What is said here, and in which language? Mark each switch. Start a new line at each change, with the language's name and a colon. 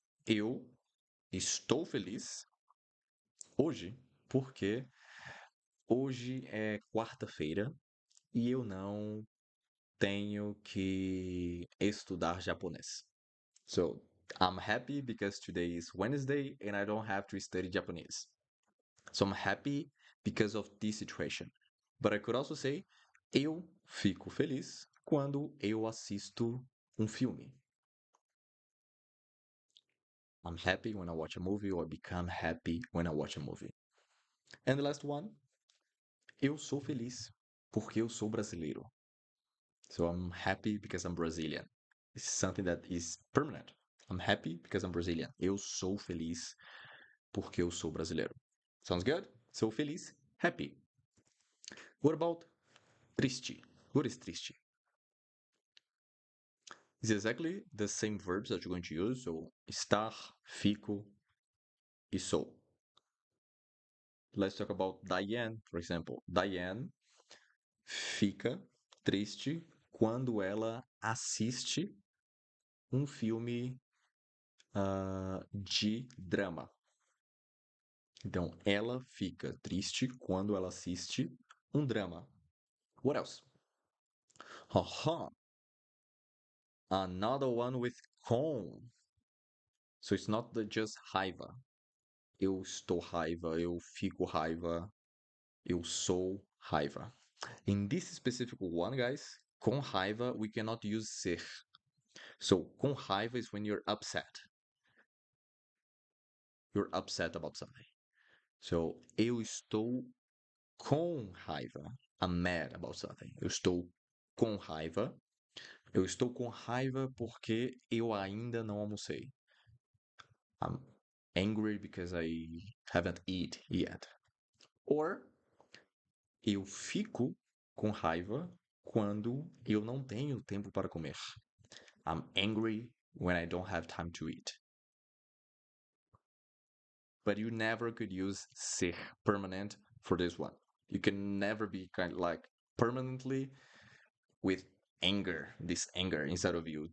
Portuguese: Eu estou feliz hoje porque hoje é quarta-feira e eu não tenho que estudar japonês.
English: So, I'm happy because today is Wednesday and I don't have to study Japanese. So, I'm happy because of this situation. But I could also say,
Portuguese: eu fico feliz quando eu assisto filme.
English: I'm happy when I watch a movie, or I become happy when I watch a movie. And the last one,
Portuguese: eu sou feliz porque eu sou brasileiro.
English: So I'm happy because I'm Brazilian. It's something that is permanent. I'm happy because I'm Brazilian.
Portuguese: Eu sou feliz porque eu sou brasileiro.
English: Sounds good?
Portuguese: Sou feliz,
English: happy. What about triste? What is triste? It's exactly the same verbs that you're going to use. So estar, fico, e sou. Let's talk about Diane, for example.
Portuguese: Diane fica triste quando ela assiste filme de drama. Então, ela fica triste quando ela assiste drama.
English: What else? Haha. Another one with com. So it's not just raiva.
Portuguese: Eu estou raiva, eu fico raiva, eu sou raiva.
English: In this specific one, guys, com raiva, we cannot use ser. So, com raiva is when you're upset. You're upset about something. So,
Portuguese: eu estou com raiva.
English: I'm mad about something.
Portuguese: Eu estou com raiva. Eu estou com raiva porque eu ainda não almocei.
English: I'm angry because I haven't eaten yet.
Portuguese: Or eu fico com raiva quando eu não tenho tempo para comer.
English: I'm angry when I don't have time to eat. But you never could use ser permanent for this one. You can never be kind of like permanently with anger, this anger inside of you.